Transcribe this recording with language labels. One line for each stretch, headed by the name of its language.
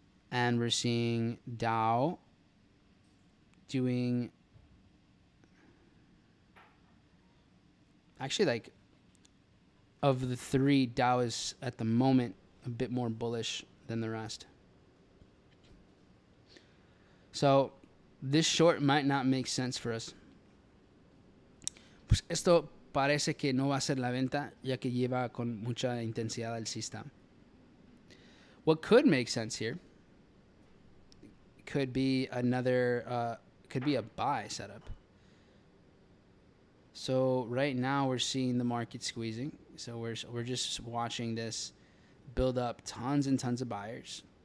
English: And we're seeing Dow doing actually, like, of the three, Dow is at the moment a bit more bullish than the rest. So this short might not make sense for us.
Spanish: Pues esto parece que no va a ser la venta, ya que lleva con mucha intensidad alcista.
English: What could make sense here could be could be a buy setup. So right now we're seeing the market squeezing. So we're just watching this build up tons and tons of buyers.